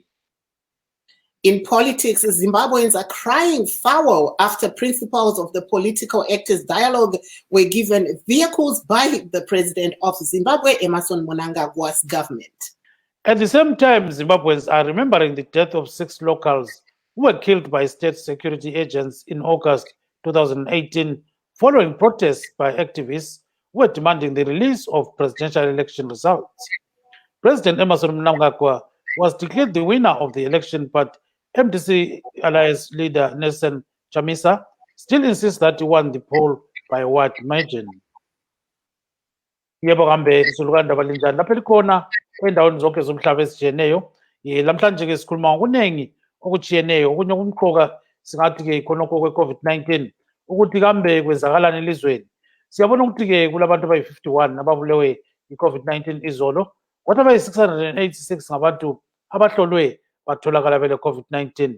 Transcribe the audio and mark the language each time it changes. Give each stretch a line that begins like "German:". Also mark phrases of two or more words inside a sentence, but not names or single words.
English: In politics, Zimbabweans are crying foul after principals of the Political Actors Dialogue were given vehicles by the president of Zimbabwe, Emmerson Mnangagwa's government. At the same time, Zimbabweans are remembering the death of 6 locals who were killed by state security agents in August 2018 following protests by activists who were demanding the release of presidential election results. President Emmerson Mnangagwa was declared the winner of the election, but MDC Alliance leader Nelson Chamisa still insists that he won the poll by a wide margin.
North Ndebele: Yebo kambe isulukanda balinjani lapha likhona endaweni zonke zomhlaba ezijiyeneyo. Lamhlanje ke sikhuluma ngokunengi okujiyeneyo, okunye okumqoka singathi ke khonokho kwe-COVID-19 ukuthi kambe kwenzakalani elizweni. Siyabona ukuthi ke kulabantu abayi-51 ababulewe i-COVID-19 izolo, kodwa abayi-686 ngabantu abahlolwe batholakala bele COVID-19.